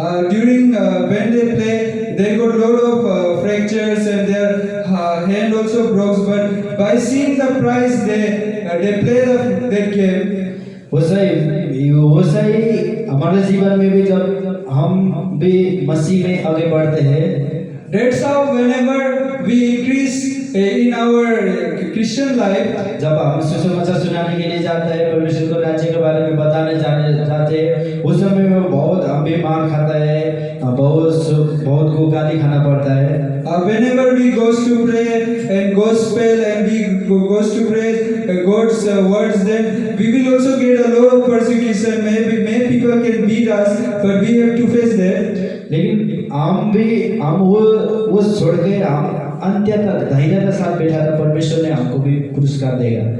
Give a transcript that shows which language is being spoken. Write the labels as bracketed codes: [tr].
[en] During when they play, they got lot of fractures and their hand also broke. But by seeing the prize, they play that game. [hi] वैसा ही हमारे जीवन में भी जब हम भी मसीह में आगे बढ़ते हैं, [en] That's how whenever we increase in our Christian life, [hi] जब हम सुसमाचार सुनाने के लिए जाते हैं, परमेश्वर को राज्य के बारे में बताने जाते हैं, उस समय में बहुत हम भी मार खाता है, बहुत को गाली खाना पड़ता है। [en] Whenever we goes to pray and gospel and we goes to pray God's words, then we will also get a lot of persecution. May people can beat us, but we have to face that. [hi] लेकिन हम वो छोड़ के हम अंत्य तक धैर्य के साथ बैठा तो परमेश्वर ने हमको भी पुरस्कार देगा।